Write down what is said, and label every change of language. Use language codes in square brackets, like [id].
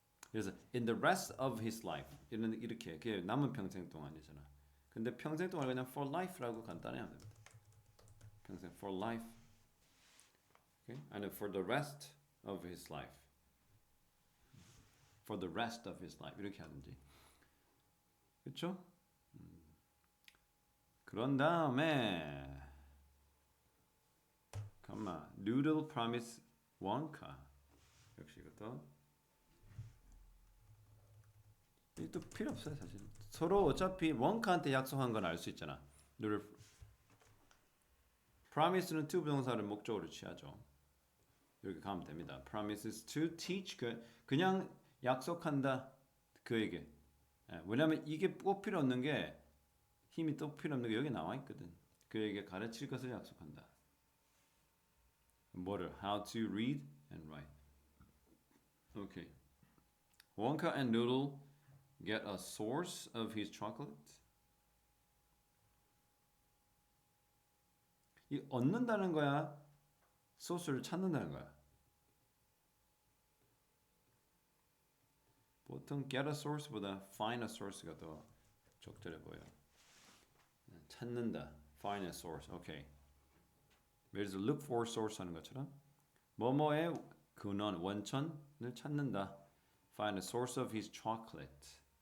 [ko] 그래서 in the rest of his life 이렇게 그게 남은 평생 동안이잖아. 근데 평생 동안 그냥 for life라고 간단히 하면 됩니다. [en] 평생 for life. Okay? 아니 for the rest of his life. For the rest of his life 이렇게 하든지. [ko] 그렇죠? 그런 다음에 잠깐만 noodle promise Wonka 역시 이것도 또 필요 없어요 사실. 서로 어차피 원카한테 약속한 건 알 수 있잖아. noodle promise는 to 부동사를 목적으로 취하죠. 이렇게 가면 됩니다. promises to teach 그냥 약속한다 그에게. 왜냐면 이게 꼭 필요 없는 게 힘이 또 필요 없는 게 여기 나와 있거든. 그에게 가르칠 것을 약속한다. [en] 뭐를? How to read and write. Okay. Wonka and Noodle get a source of his chocolate. [ko] 이 얻는다는 거야? 소스를 찾는다는 거야? 보통 get a source보다 find a source가 더 적절해 보여. [en] 찾는다. Find a source. 오케이. [ko] 예를 들어서 look for source 하는 것처럼 뭐뭐의 근원, 원천을 찾는다. [en] Find a source of his chocolate.